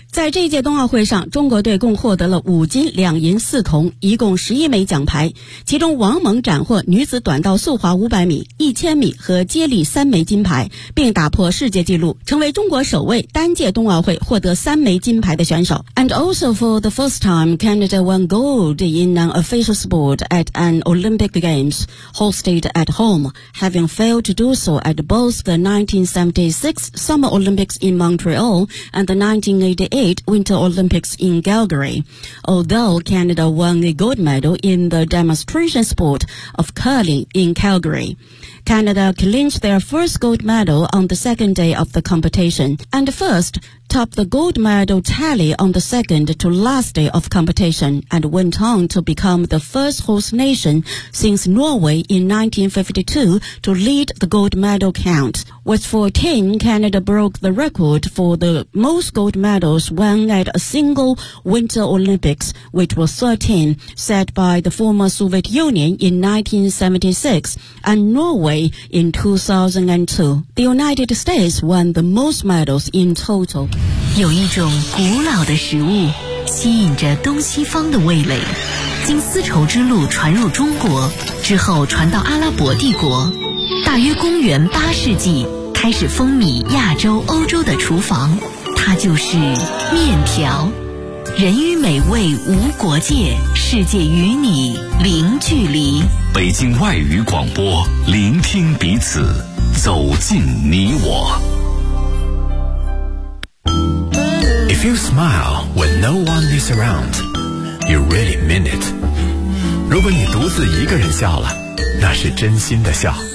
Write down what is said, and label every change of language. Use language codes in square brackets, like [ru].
[zh] 在这届冬奥会上，中国队共获得了五金、两银、四铜，一共11枚奖牌，其中王蒙斩获女子短道速滑500米、1000米和接力三枚金牌，并打破世界纪录，成为中国首位单届冬奥会获得三枚金牌的选手。 [en] And also for the first time, Canada won gold in an official sport at an Olympic Games hosted at home, having failed to do so at both the 1976 Summer Olympics in Montreal and the 1988 Winter Olympics in Calgary. Although Canada won a gold medal in the demonstration sport of curling in Calgary. Canada clinched their first gold medal on the second day of the competition, and first topped the gold medal tally on the second to last day of competition, and went on to become the first host nation since Norway in 1952 to lead the gold medal count. With 14, Canada broke the record for the most gold medals won at a single Winter Olympics, which was 13, set by the former Soviet Union in 1976, and Norway in 2002. The United States won the most medals in total. [zh] 有一种古老的食物，吸引着东西方的味蕾，经丝绸之路传入中国，之后传到阿拉伯帝国。大约公元八世纪开始风靡亚洲、欧洲的厨房，它就是面条。人与美味无国界，世界与你零距离。北京外语广播，聆听彼此，走进你我。 [en] If you smile when no one is around, you really mean it. [zh] 如果你独自一个人笑了，那是真心的笑。